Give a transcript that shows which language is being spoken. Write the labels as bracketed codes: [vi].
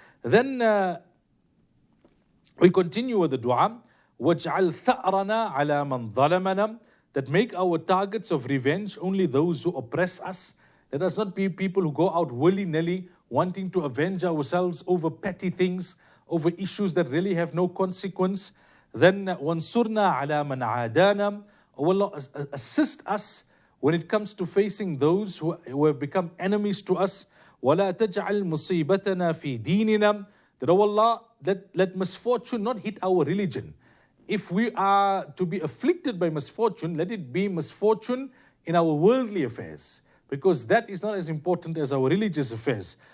[en] Then we continue with the dua. [ar] وَاجْعَلْ ثَأْرَنَا عَلَى مَنْ ظَلَمَنَا. [en] That make our targets of revenge only those who oppress us. Let us not be people who go out willy-nilly wanting to avenge ourselves over petty things, over issues that really have no consequence. [ar] Then وَانْصُرْنَا عَلَى مَنْ عَادَانَا. [en] Oh Allah, assist us when it comes to facing those who have become enemies to us. [ar] وَلَا تَجْعَلْ مُصِيبَتَنَا فِي دِينِنَا. [en] That, oh Allah, let misfortune not hit our religion. If we are to be afflicted by misfortune, let it be misfortune in our worldly affairs, because that is not as important as our religious affairs.